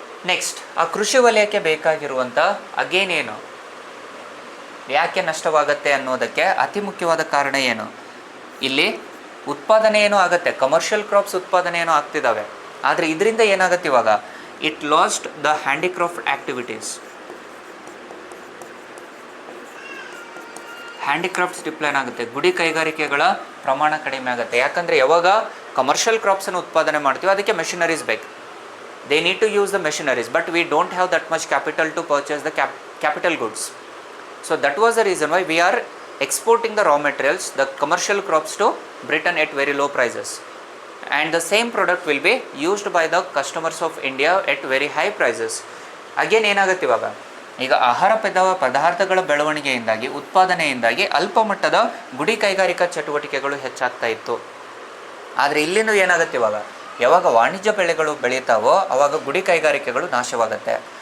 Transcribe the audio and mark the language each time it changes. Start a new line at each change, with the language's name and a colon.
Kannada: Next ಆ ಕೃಷಿ ವಲಯಕ್ಕೆ ಬೇಕಾಗಿರುವಂಥ ಅಗೇನ್ ಏನು, ಯಾಕೆ ನಷ್ಟವಾಗತ್ತೆ ಅನ್ನೋದಕ್ಕೆ ಅತಿ ಮುಖ್ಯವಾದ ಕಾರಣ ಏನು, ಇಲ್ಲಿ ಉತ್ಪಾದನೆ ಏನೋ ಆಗುತ್ತೆ, ಕಮರ್ಷಿಯಲ್ ಕ್ರಾಪ್ಸ್ ಉತ್ಪಾದನೆ ಏನೋ ಆಗ್ತಿದ್ದಾವೆ, ಆದರೆ ಇದರಿಂದ ಏನಾಗುತ್ತೆ ಇವಾಗ,
English: it lost the handicraft activities,
Kannada: handicrafts ಡಿಪ್ಲೈನ್ ಆಗುತ್ತೆ, ಗುಡಿ ಕೈಗಾರಿಕೆಗಳ ಪ್ರಮಾಣ ಕಡಿಮೆ ಆಗುತ್ತೆ. ಯಾಕಂದರೆ ಯಾವಾಗ ಕಮರ್ಷಿಯಲ್ ಕ್ರಾಪ್ಸನ್ನು ಉತ್ಪಾದನೆ ಮಾಡ್ತೀವಿ ಅದಕ್ಕೆ ಮೆಷಿನರೀಸ್ ಬೇಕು,
English: They need to use the machineries, but we don't have that much capital to purchase the capital goods. So that was the reason why we are exporting the raw materials, the commercial crops to Britain at very low prices, and the same product will be used by the customers of India at very high prices.
Kannada: Again ಏನಾಗುತ್ತೆ ಇವಾಗ, ಈಗ ಆಹಾರ ಪದಾರ್ಥಗಳ ಬೆಳವಣಿಗೆಯಿಂದಾಗಿ ಉತ್ಪಾದನೆಯಿಂದಾಗಿ ಅಲ್ಪ ಮಟ್ಟದ ಗುಡಿ ಕೈಗಾರಿಕಾ ಚಟುವಟಿಕೆಗಳು ಹೆಚ್ಚಾಗ್ತಾ ಇತ್ತು. ಆದರೆ ಇಲ್ಲಿಂದ ಏನಾಗುತ್ತೆ ಇವಾಗ, ಯಾವಾಗ ವಾಣಿಜ್ಯ ಬೆಳೆಗಳು ಬೆಳೀತಾವೋ ಆವಾಗ ಗುಡಿ ಕೈಗಾರಿಕೆಗಳು ನಾಶವಾಗುತ್ತೆ.